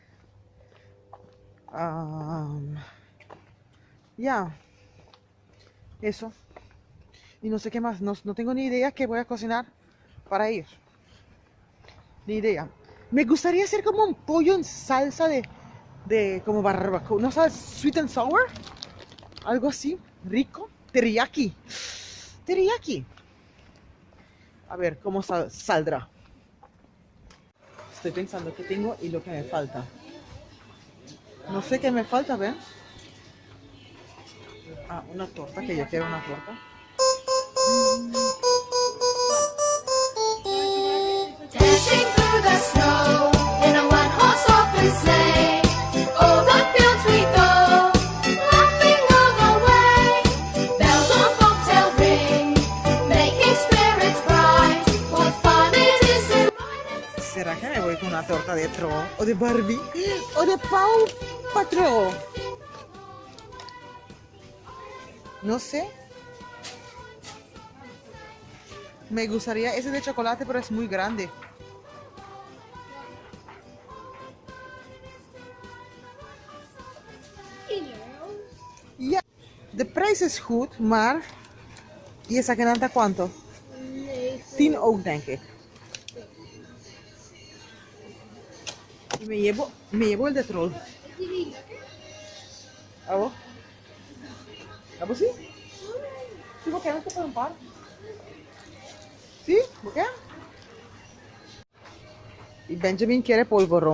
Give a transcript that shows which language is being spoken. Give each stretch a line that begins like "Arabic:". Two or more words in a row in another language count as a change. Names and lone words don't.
Spanish: Ya. Eso. Y no sé qué más. No tengo ni idea qué voy a cocinar para ellos. Ni idea. Me gustaría hacer como un pollo en salsa de como barbacoa. ¿No sabes?
English: Sweet and sour.
Spanish: Algo así. Rico. Teriyaki. Teriyaki. A ver cómo saldrá. Estoy pensando qué tengo y lo que me falta. No sé qué me falta, ¿ven? Ah, una torta, que yo quiero una torta.
English: Dashing through the snow in a one-horse open sleigh. O'er the fields we go, laughing all the way. Bells on bobtail ring, making spirits bright. What fun it is to ride and sing.
Spanish: ¿Será que me voy con una torta de Tro? ¿O de Barbie? ¿O de Paw Patrol? No sé. Me gustaría ese de chocolate, pero es muy grande.
Dutch: Ja, de prijs is goed, maar je zegt aan cuánto? Nee. 10 ook, denk ik.
Spanish: Y me llevo el de Troll. ¿A vos? ¿A vos sí? ¿Sí, vos querés por un par? ¿Sí? ¿Por qué? Y Benjamin quiere polvorón.